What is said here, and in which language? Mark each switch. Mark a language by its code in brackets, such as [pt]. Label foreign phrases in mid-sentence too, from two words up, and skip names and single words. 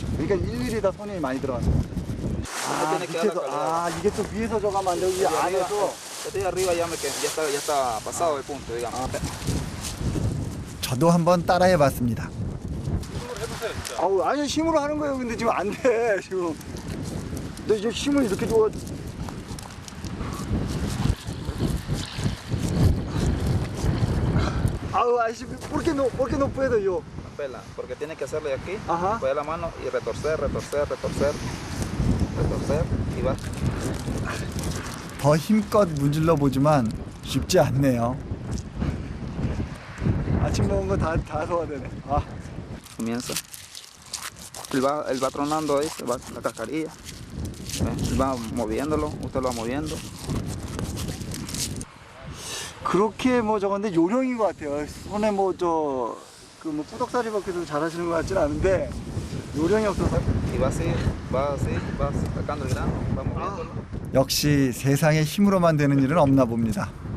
[ko] 그러니까 일일이 다 손이 많이 들어갑니다. 밑에서, 이게 또 위에서 저가면 안 되고 이 안에서 저도 한번 따라해봤습니다. 아니 힘으로 하는 거예요. 근데 지금 안 돼. 지금. 너 이제 힘을 이렇게 줘. [es] Aisy, ¿por qué no puedo yo? Pela, porque tiene que hacerle aquí, poner la mano y retorcer y va. [ko] 더 힘껏 문질러 보지만 쉽지 않네요. 아침 먹은 거 다 소화 되네. [es] Comienza. Él va tronando ahí, va la cascarilla. Él va moviéndolo, usted lo va moviendo. [ko] 그렇게 뭐 저건데 요령인 것 같아요. 손에 뭐 뿌덕사리 벗기도 잘하시는 것 같지는 않은데 요령이 없어서. 역시 세상에 힘으로만 되는 일은 없나 봅니다.